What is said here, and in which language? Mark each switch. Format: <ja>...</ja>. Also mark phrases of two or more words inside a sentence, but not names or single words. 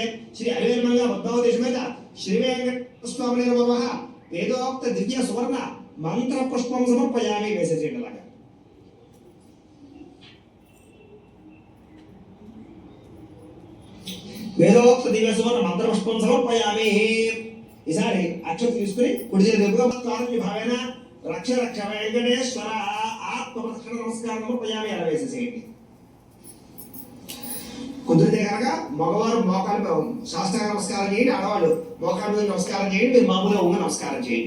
<sa>श्री हरिवेलमंगल पद्मावती समेत श्री वेंकटेश्वर स्वामी नमः। वेदोक्त दिव्य सुवर्ण मंत्र पुष्पं समर्पयामि। वेसेजेलागा वेदोक्त दिव्य सुवर्ण मंत्र पुष्पं समर्पयामि।</sa> <te>ఈసారి అక్షత తీసుకుని కుడి చేతి వైపుగా</te> <sa>కారుణ్య భావేన రక్ష రక్ష వెంకటేశ్వర ఆత్మప్రదక్షిణ నమస్కారం సమర్పయామి.</sa> <te>అలా వేసేసేయండి. కుదిరితే కనుక మగవారు మోకాలు శాస్త్రాంగ నమస్కారం చేయండి, ఆడవాళ్ళు మోకాలు మీద నమస్కారం చేయండి, మీరు మామూలుగా ఉంగ నమస్కారం చేయండి.</te>